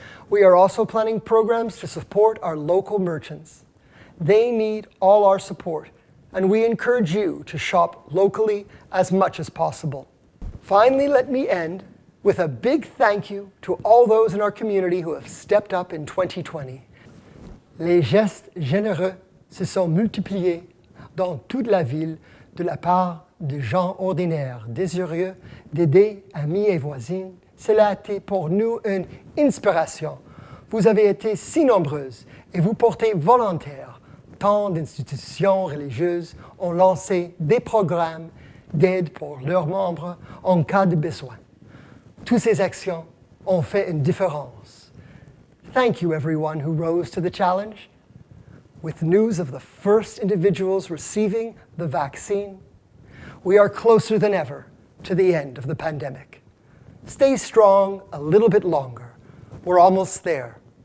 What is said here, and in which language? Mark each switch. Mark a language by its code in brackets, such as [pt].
[en] We are also planning programs to support our local merchants. They need all our support, and we encourage you to shop locally as much as possible. Finally, let me end with a big thank you to all those in our community who have stepped up in 2020. [fr] Les gestes généreux se sont multipliés dans toute la ville de la part de gens ordinaires, désireux d'aider amis et voisines. Cela a été pour nous une inspiration. Vous avez été si nombreuses et vous portez volontaires. Tant d'institutions religieuses ont lancé des programmes d'aide pour leurs membres en cas de besoin. Toutes ces actions ont fait une différence. [en] Thank you everyone who rose to the challenge. With news of the first individuals receiving the vaccine, we are closer than ever to the end of the pandemic. Stay strong a little bit longer. We're almost there.